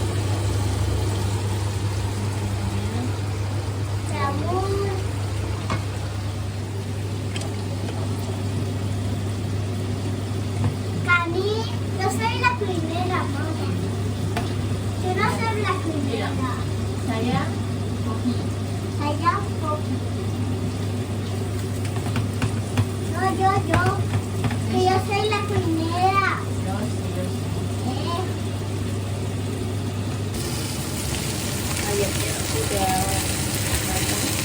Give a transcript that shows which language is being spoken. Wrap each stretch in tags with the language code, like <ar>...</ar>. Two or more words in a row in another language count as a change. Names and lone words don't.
<es>Sabor. Cami, yo soy la primera, mamá. Yo no soy la primera.</es> <id>Saya kopi. Saya Poppy.</id> <es>No, yo. Que yo soy la primera.</es> <id>Terus. Ayam ya, udah matang.</id>